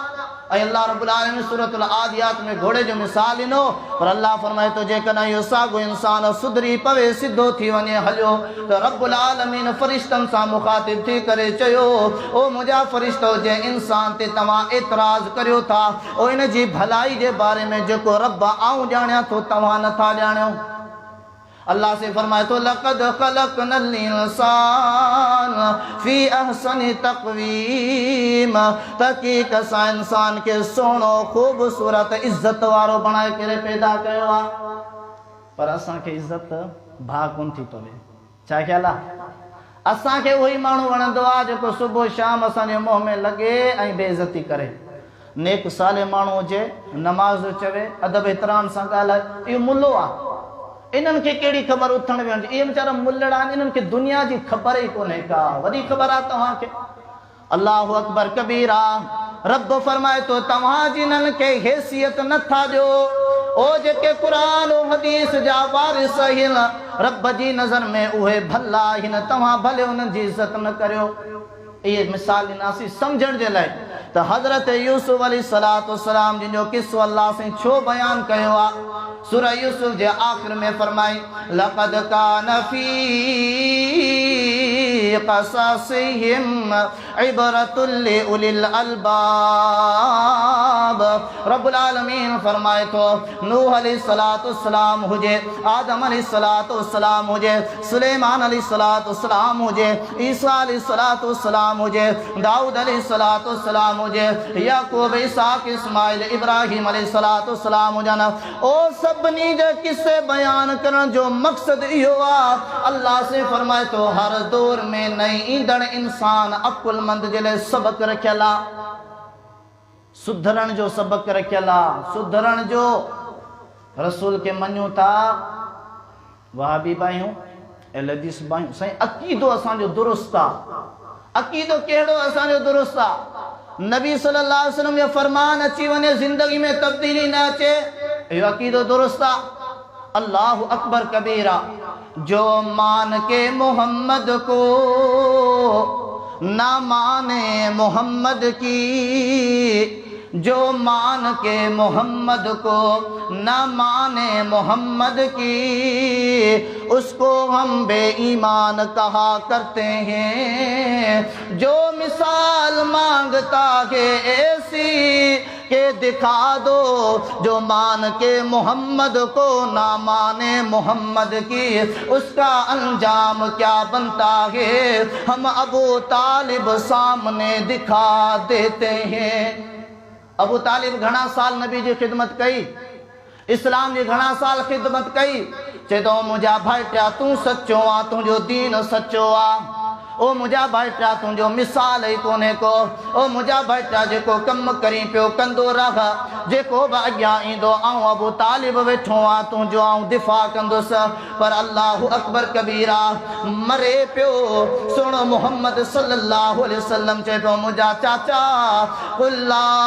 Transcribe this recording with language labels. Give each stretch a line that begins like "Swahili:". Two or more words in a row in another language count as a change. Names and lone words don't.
Sindhi: ऐं अल्लाह रब्बुल आलमीन सूरतुल आदियात में घोड़े जो मिसाल ॾिनो, पर अल्लाह फरमाए थो जेकॾहिं इहो साॻियो इंसान सुधरी पवे, सिधो थी वञे हलियो, त रब्बुल आलमीन फ़रिश्तनि सां मुखातिब थी करे चयो, ओ मुंहिंजा फ़रिश्तो जे इंसान ते तव्हां एतिराज़ करियो था, ओ इन जी भलाई जे बारे में जेको रब आऊं ॼाणियां थो तव्हां नथा ॼाणियो। अल्लाह से फरमाए तो
Arabic: لقد خلقنا الإنسان في أحسن تقويم,
Sindhi: तहक़ीक़ सां इंसान के सोनो ख़ूबसूरत इज़्ज़त वारो बणाए करे पैदा कयो आहे, पर असांखे इज़्ज़त भाउ कोन थी पवे। छा ख़्याल आहे? असांखे उहो ई माण्हू वणंदो आहे जेको सुबुह शाम असांजे मुंहं में लॻे ऐं बेइज़ती करे। नेक साले माण्हू हुजे, नमाज़ चवे, अदब एतिराम सां ॻाल्हाए, इहो मुल्लो आहे। इन्हनि खे कहिड़ी ख़बर उथण वेहण जी? इहे वीचारा मुल्लड़ आहिनि, इन्हनि खे दुनिया जी ख़बर ई कोन्हे का। वॾी ख़बर आहे तव्हांखे।
Arabic: الله أكبر كبيرا.
Sindhi: रब फरमाए तो तव्हां जिन्हनि खे हैसियत नथा ॾियो, ओ जेके क़ुरान और हदीस जा वारिस आहिनि, रब जी नज़र में उहे भला आहिनि, तव्हां भले उन्हनि जी इज़त न करियो। इहे मिसाल ॾिनासीं सम्झण जे लाइ त हज़रत यूसुफ अलैहिस्सलाम जिन जो किस्सो अल्लाह से छो बयान कयो आहे। सूरह यूसुफ जे आख़िर में फरमाई
Arabic: لقد كان في قصصهم عبرة لأولي الألباب.
Sindhi: रब्बुल आलमीन फरमाए तो नूह अलैहिस्सलाम हुजे, आदम अलैहिस्सलाम हुजे, सुलेमान अलैहिस्सलाम हुजे, ईसा अलैहिस्सलाम हुजे, दाऊद अलैहिस्सलाम हुजे, याकूब, इसहाक, इस्माइल, इब्राहिम अलैहिस्सलाम हुजन। ओ सभिनी जे किस्से बयान करण जो मक़सद इहो आहे। अल्लाह से फरमाए तो हर दौर में नई ईंदड़ इंसान अकुलमंद जे लाइ सबक रखियल आहे, सुधरण जो सबक रखियल आहे, सुधरण जो। रसूल के मञूं था, वहाबी आहियूं, लदीस बायूं साईं अक़ीदो असांजो दुरुस्त आहे अक़ीदो कहिड़ो असांजो दुरुस्त आहे नबी
Arabic: صلى الله عليه وسلم
Sindhi: जो फरमान अची वञे ज़िंदगी में तब्दीली न अचे इहो अक़ीदो दुरुस्त आहे
Arabic: الله أكبر كبيرا
Hindi: जो मान के मोहम्मद को ना माने मोहम्मद की जो मान के मोहम्मद को न माने मोहम्मद की उसको हम बेईमान कहा करते हैं जो मिसाल मांगता है ऐसी के दिखा दो जो मान के मोहम्मद को ना माने मोहम्मद की उसका अंजाम क्या बनता है हम अबू तालिब सामने दिखा देते हैं अबू तालिब घणा
Sindhi: साल नबी जी खिदमत कई इस्लाम जी घणा साल खिदमत कई चे तो मुझा भाईटा तू सच्चो आ तुझो दीन सच्चो आ ओ मुझा भाईटा तुझो मिसाल ही कोने को ओ मुझा भाईटा जेको कम करी पियो कंदो रह जेको बि अॻियां ईंदो आऊं अबू तालिब वेठो आ तुझो आऊं दिफ़ा कंदुसि पर
Arabic: الله أكبر كبيرا
Sindhi: मरे पियो सुनो मोहम्मद
Arabic: صلى الله عليه وسلم
Sindhi: चए पियो मुझा चाचा ला